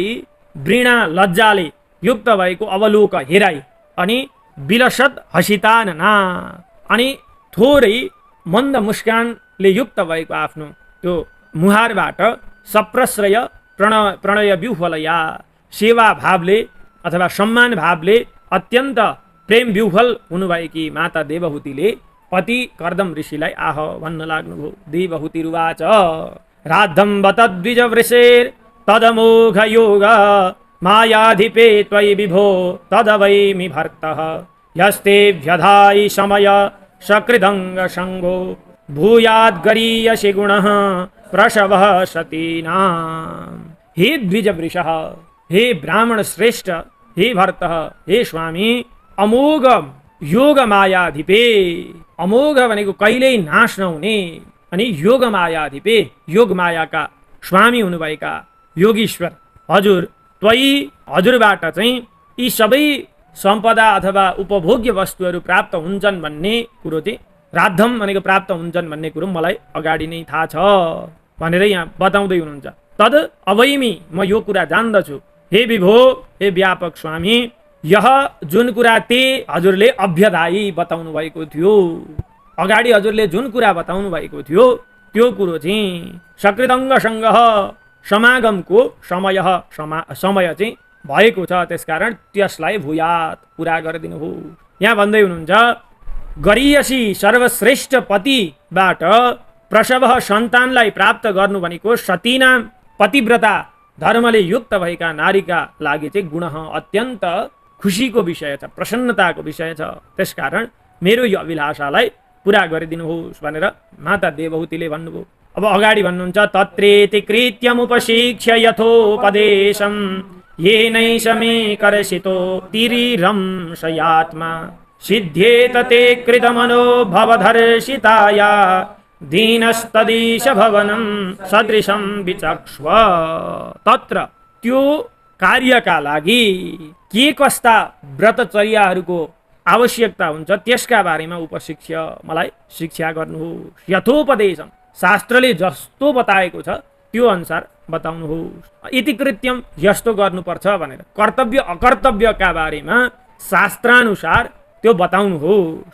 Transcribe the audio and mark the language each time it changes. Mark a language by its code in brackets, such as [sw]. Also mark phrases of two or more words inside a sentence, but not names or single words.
[ne] वृणा लज्जाले युक्त भएको अवलोक हेराई अनि [sa] विलसद हसितानना [ne] अनि थोरै मन्द मुस्कानले युक्त भएको आफ्नो त्यो मुहारबाट [sa] सप्रश्रय प्रणय व्यूहलया [ne] सेवा भावले अथवा सम्मान भावले अत्यन्त प्रेम व्यूहल हुनुभएकी माता देवहूतिले पति कर्दम ऋषिलाई आह भन्न लाग्नुभयो। [sa] देवहूतिरुवाच राद्धं बत द्विजवृषेर तदमोघ योग मायाधिपे त्वयि विभो तदवैमि भर्तः यस्ते व्यधायि समय सकृदंग संगो भूयाद् गरीयसि गुणः प्रसवः सतीनाम्। [ne] हे द्विजवृषः, हे ब्राह्मण श्रेष्ठ, हे भर्तः, हे स्वामी, [sa] अमोघ योग मायाधिपे [ne] अमोघ भनेको कहिल्यै नाश नहुने अनि [sa] योग मायाधिपे [ne] योग मायाका स्वामी हुनुभएका योगीश्वर हजुर त्वयि हजुरबाट चाहिँ यी सबै सम्पदा अथवा उपभोग्य वस्तुहरू प्राप्त हुन्छन् भन्ने कुरो चाहिँ राद्धम भनेको प्राप्त हुन्छन् भन्ने कुरो मलाई अगाडि नै थाहा छ भनेर यहाँ बताउँदै हुनुहुन्छ। [sa] तद अवैमी, [ne] म यो कुरा जान्दछु। हे विभो, हे व्यापक स्वामी, यह जुन कुरा ते हजुरले अभ्यदायी बताउनु भएको थियो, अगाडि हजुरले जुन कुरा बताउनु भएको थियो त्यो कुरो चाहिँ सकृतङ्गसँग समागमको समय चाहिँ भएको छ, त्यसकारण त्यसलाई भूयात पुरा गरिदिनु हो। यहाँ भन्दै हुनुहुन्छ गरियसी सर्वश्रेष्ठ पतिबाट प्रसव सन्तानलाई प्राप्त गर्नु भनेको सतीनाम पतिव्रता धर्मले युक्त भएका नारीका लागि चाहिँ गुण अत्यन्त खुसीको विषय छ, प्रसन्नताको विषय छ। त्यसकारण मेरो यो अभिलाषालाई पुरा गरिदिनुहोस् भनेर माता देवहूतिले भन्नुभयो। [sa] अब अगाडि भन्नुहुन्छ तत्रेति कृत्यमुपशिक्ष्य यथोपदेशं येनैष मे करसितो तिरिरंशयात्मा सिद्ध्येत ते कृतमनो भवधर्षिताया दीनस्तदीश भवनं सदृशं विचक्ष्व। [ne] तत्र त्यो कार्यका लागि के कस्ता व्रतचर्याहरूको आवश्यकता हुन्छ त्यसका बारेमा उपशिक्ष्य मलाई शिक्षा गर्नुहोस्। यथोपदेशम, शास्त्रले जस्तो बताएको छ त्यो अनुसार बताउनुहोस्। इति कृत्यम, यस्तो गर्नुपर्छ भनेर कर्तव्य अकर्तव्यका बारेमा शास्त्रानुसार त्यो बताउनुहोस्।